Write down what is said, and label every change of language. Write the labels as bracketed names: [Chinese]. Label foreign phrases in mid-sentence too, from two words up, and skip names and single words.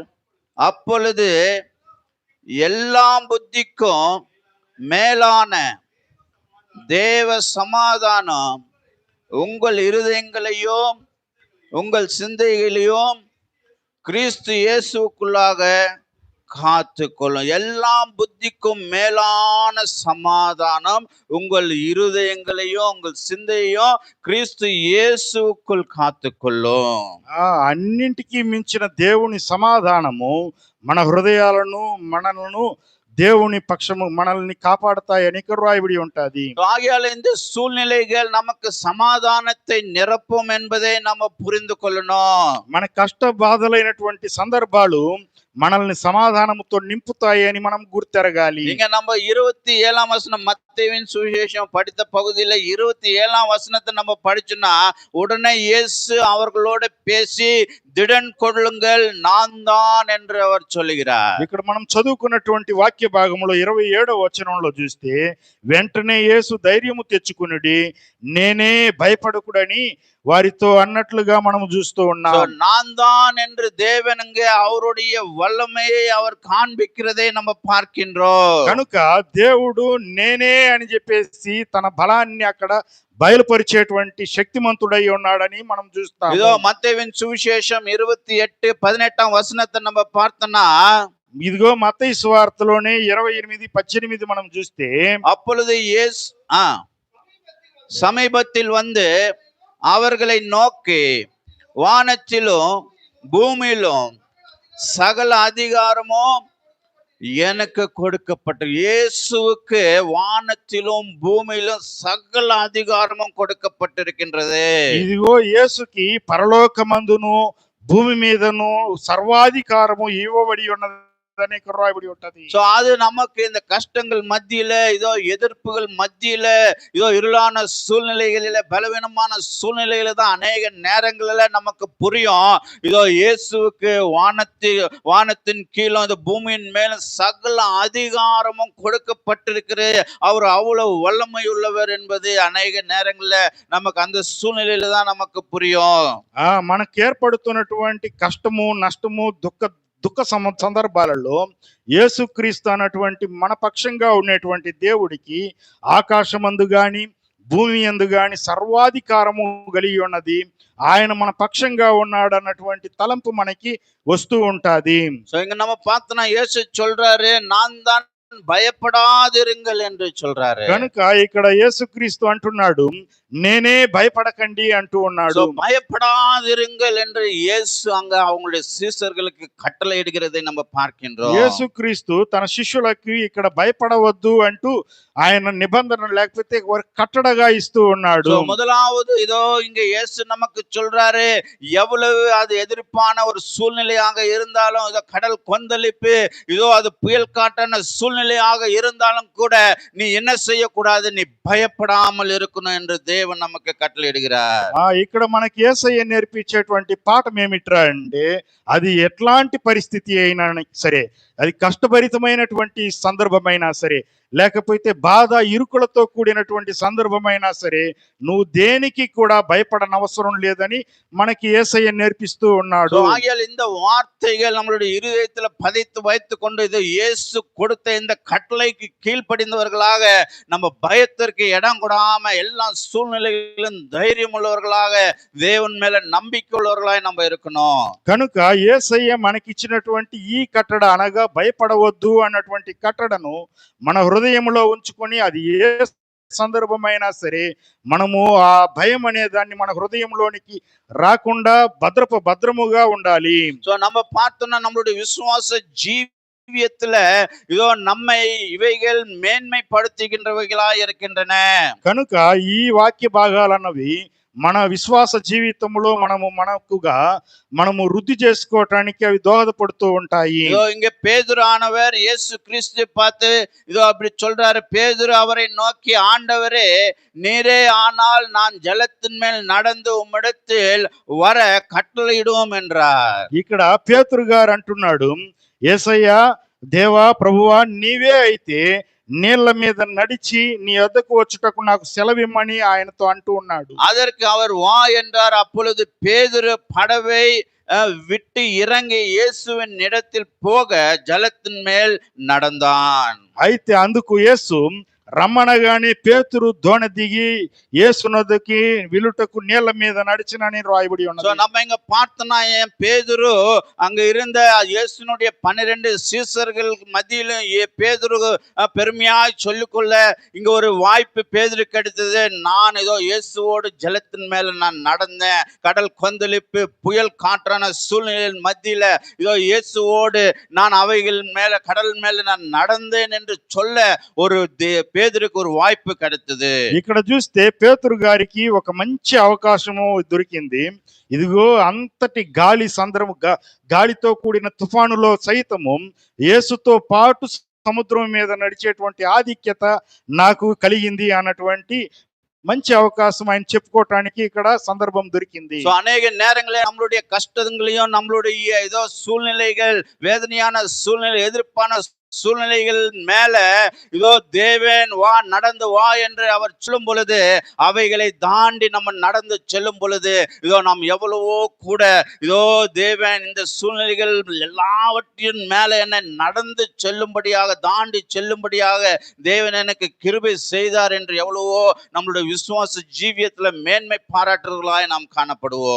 [Tamil] அப்பொழுது எல்லா புத்திக்கும் மேலான தேவ சமாதானம் உங்கள் இருதயங்களையும் உங்கள் சிந்தைகளையும் கிறிஸ்து இயேசுக்குள்ளாக காத்து கொள்ளும். எல்லா புத்திக்கும் மேலான சமாதானம் உங்கள் இருதயங்களையும் உங்கள் சிந்தையையும் கிறிஸ்து இயேசுக்குள் காத்து கொள்ளும். [Telugu] అన్నింటికీ మించిన దేవుని సమాధానము మన హృదయాలను, మనలను దేవుని పక్షము మనల్ని కాపాడతాయని ఇక్కడ రాయబడి ఉంటది. [Tamil] ஆகையால் இந்த சூழ்நிலைகள் நமக்கு சமாதானத்தை நிரப்பும் என்பதை நம்ம புரிந்து கொள்ளணும். [Telugu] మన కష్ట బాధలైనటువంటి సందర్భాలు మనల్ని సమాధానముతో నింపుతాయి అని మనం గుర్తెరగాలి. [Tamil] இங்க நம்ம 27ஆம் வசனம், மத்தேயுவின் சுவிசேஷம் படித்த பகுதியில 27ஆம் வசனத்தை நம்ம படிச்சோம்னா, உடனே இயேசு அவர்களோட பேசி திடன் கொள்ளுங்கள் நான் தான் என்று அவர் சொல்லுகிறார். [Telugu] ఇక్కడ మనం చదువుకున్నటువంటి వాక్య భాగంలో 27వ వచనంలో చూస్తే, వెంటనే యేసు ధైర్యము తెచ్చుకునుడి, నేనే భయపడకుడని వారితో అన్నట్లుగా మనం చూస్తూ ఉన్నాం. [Tamil] நான் தான் என்று தேவன் அங்கே அவருடைய வல்லமையை அவர் காண்பிக்கிறதை நம்ம பார்க்கின்றோம். [Telugu] కనుక దేవుడు నేనే అని చెప్పేసి తన బలాన్ని అక్కడ బయలుపరిచేటువంటి శక్తిమంతుడై ఉన్నాడని మనం చూస్తాం. [Tamil] இதோ மத்தேயுவின் சுவிசேஷம் 28-18ஆம் வசனத்தை நம்ம பார்த்தோம்னா, [Telugu] ఇదిగో మత్తయి సువార్తలోనే 28-18 మనం చూస్తే, [Tamil] அப்பொழுது இயேசு சமீபத்தில் வந்து அவர்களை நோக்கி, வானத்திலும் பூமியிலும் சகல அதிகாரமும் எனக்கு கொடுக்கப்பட்ட. இயேசுவுக்கு வானத்திலும் பூமியிலும் சகல அதிகாரமும் கொடுக்கப்பட்டிருக்கின்றது. [Telugu] ఇదిగో యేసుకి పరలోకమందును భూమి మీదను సర్వాధికారము ఇవ్వబడి ఉన్నదని ఇక్కడ రాయబడి ఉంటది. [Tamil] சோ அது நமக்கு இந்த கஷ்டங்கள் மத்தியில, இதோ எதிர்ப்புகள் மத்தியில, இதோ இருளான சூழ்நிலைகளில, பலவீனமான சூழ்நிலையில தான் அநேக நேரங்களில நமக்கு புரியும், இதோ இயேசுவுக்கு வானத்தின் கீழும் இந்த பூமியின் மேலும் சகல அதிகாரமும் கொடுக்கப்பட்டிருக்கிறது, அவர் அவ்வளவு வல்லமை உள்ளவர் என்பது அநேக நேரங்களில நமக்கு அந்த சூழ்நிலையில தான் நமக்கு புரியும். [Telugu] మనకు ఏర్పడుతున్నటువంటి కష్టము, నష్టము, దుఃఖ సందర్భాలలో యేసుక్రీస్తు అన్నటువంటి మన పక్షంగా ఉన్నటువంటి దేవుడికి ఆకాశమందు గాని భూమి యందు గాని సర్వాధికారము కలిగి ఉన్నది. ఆయన మన పక్షంగా ఉన్నాడు అన్నటువంటి తలంపు మనకి వస్తూ ఉంటది. [Tamil] சோ இங்க நம்ம பார்த்தோம்னா இயேசு சொல்றாரு, நான் தான் భయపడాదిరుంగల్ என்று சொல்றாரு. [Telugu] కనుక ఇక్కడ యేసుక్రీస్తు అంటున్నాడు, నేనే భయపడకండి అంటూ ఉన్నాడు. [Tamil] பயப்படாதிருங்கள் என்று இயேசு அங்க அவங்களுடைய சீஷர்களுக்கு கட்டளை இடுகிறதை நம்ம பார்க்கின்றோம். [Telugu] యేసుక్రీస్తు తన శిష్యులకు ఇక్కడ భయపడవద్దు అంటూ ఆయన నిబంధన లేకపోతే కట్టడగా ఇస్తూ ఉన్నాడు. [Tamil] முதலாவது இதோ இங்க இயேசு நமக்கு சொல்றாரு, எவ்வளவு அது எதிர்ப்பான ஒரு சூழ்நிலையாக இருந்தாலும், இதோ கடல் கொந்தளிப்பு, இதோ அது புயல் காட்டான சூழ்நிலையாக இருந்தாலும் கூட நீ என்ன செய்யக்கூடாது, நீ பயப்படாமல் இருக்கணும் என்று தேவன் நமக்கு கட்டளையிடுகிறார். [Telugu] ఇక్కడ మనకి యేసయ్య నేర్పించేటువంటి పాఠం ఏమిట్రా అంటే, అది ఎట్లాంటి పరిస్థితి అయినా సరే, అది కష్టభరితమైనటువంటి సందర్భమైనా సరే, లేకపోతే బాధ ఇరుకులతో కూడినటువంటి సందర్భమైనా సరే, నువ్వు దేనికి కూడా భయపడనవసరం లేదని మనకి యేసయ్య నేర్పిస్తూ ఉన్నాడు. [Tamil] ஆகையால் இந்த வார்த்தைகள் நம்மளுடைய இருதயத்துல பதித்து வைத்துக் கொண்டு இது இயேசு கொடுத்த இந்த கட்டளைக்கு கீழ்ப்படிந்தவர்களாக நம்ம பயத்திற்கு இடம் கொடாம எல்லா சூழ்நிலைகளிலும் தைரியம் உள்ளவர்களாக தேவன் மேல நம்பிக்கை உள்ளவர்களாய் நம்ம இருக்கணும். [Telugu] కనుక యేసయ్య మనకిచ్చినటువంటి ఈ కట్టడ అనగా భయపడవద్దు అన్నటువంటి కట్టడను మన హృదయంలో ఉంచుకొని అది ఏ సందర్భమైనా సరే మనము ఆ భయం అనే దాన్ని మన హృదయంలోనికి రాకుండా భద్రముగా ఉండాలి. [Tamil] சோ நம்ம பார்த்தோம்னா நம்மளுடைய விசுவாச ஜீவியத்துல இதோ நம்மை இவைகள் மேன்மைப்படுத்துகின்றவைகளா இருக்கின்றன. [Telugu] కనుక ఈ వాక్య భాగాలన్నవి మన విశ్వాస జీవితంలో మనము వృద్ధి చేసుకోవటానికి అవి దోహదపడుతూ ఉంటాయి. [Tamil] இதோ இங்க பேதுரு ஆனவர் இயேசு கிறிஸ்து பார்த்து இதோ அப்படி சொல்றாரு. பேதுரு அவரை நோக்கி, ஆண்டவரே, நீரே ஆனால் நான் ஜலத்தின் மேல் நடந்து உம்மிடத்தில் வர கட்டளையிடுவோம் என்றார். [Telugu] ఇక్కడ పేతురు గారు అంటున్నాడు, యేసయ్య, దేవా, ప్రభువా, నీవే అయితే నీళ్ల మీద నడిచి నీ వద్దకు వచ్చుటకు నాకు సెలవిమ్మని ఆయనతో అంటూ ఉన్నాడు. [Tamil] அதற்கு அவர் வா என்றார். அப்பொழுது பேதுரு படவை விட்டு இறங்கி இயேசுவின் இடத்தில் போக ஜலத்தின் மேல் நடந்தான். [Telugu] అయితే అందుకు యేసు రమ్మనగానే పేతురు దోణ దిగి యేసునొద్దకి విలుటకు నీళ్ల మీద నడిచినని రాయబడి ఉన్నది. [Tamil] நம்ம இங்க பார்த்தோம்னா பேதுரு அங்க இருந்த இயேசுனுடைய 12 சீசர்கள் மத்தியிலும் பேதுரு பெருமையாய் சொல்லிக்கொள்ள இங்க ஒரு வாய்ப்பு பேதுருக்கு கிடைத்தது. நான் ஏதோ இயேசுவோடு ஜலத்தின் மேல நான் நடந்தேன், கடல் கொந்தளிப்பு புயல் காற்றான சூழ்நிலையின் மத்தியில இதோ இயேசுவோடு நான் அவைகள் மேல கடல் மேல நான் நடந்தேன் என்று சொல்ல ஒரு పేతురుకు ஒரு వాய்ப்பு கிடைத்தது. [Telugu] ఇక్కడ చూస్తే పేతురు గారికి ఒక మంచి అవకాశము దొరికింది. ఇదిగో అంతటి గాలితో కూడిన తుఫానులో సైతము యేసుతో పాటు సముద్రం మీద నడిచేటువంటి ఆధిక్యత నాకు కలిగింది అన్నటువంటి మంచి అవకాశం ఆయన చెప్పుకోవటానికి ఇక్కడ సందర్భం దొరికింది. [Tamil] அநேக நேரங்களில் நம்மளுடைய கஷ்டங்களையும் நம்மளுடைய ஏதோ சூழ்நிலைகள், வேதனையான சூழ்நிலை, எதிர்ப்பான சூழ்நிலைகள் மேல இதோ தேவன் வா, நடந்து வா என்று அவர் சொல்லும் பொழுது, அவைகளை தாண்டி நம்ம நடந்து செல்லும் பொழுது இதோ நாம் எவ்வளவோ கூட இதோ தேவன் இந்த சூழ்நிலைகள் எல்லாவற்றின் மேல என்ன நடந்து செல்லும்படியாக, தாண்டி செல்லும்படியாக தேவன் எனக்கு கிருபை செய்தார் என்று எவ்வளவோ நம்மளுடைய [Telugu] విశ్వాస జీవితంలో [Tamil] మేన్மை పారాటరులాய் நாம் காணப்படுவோம்.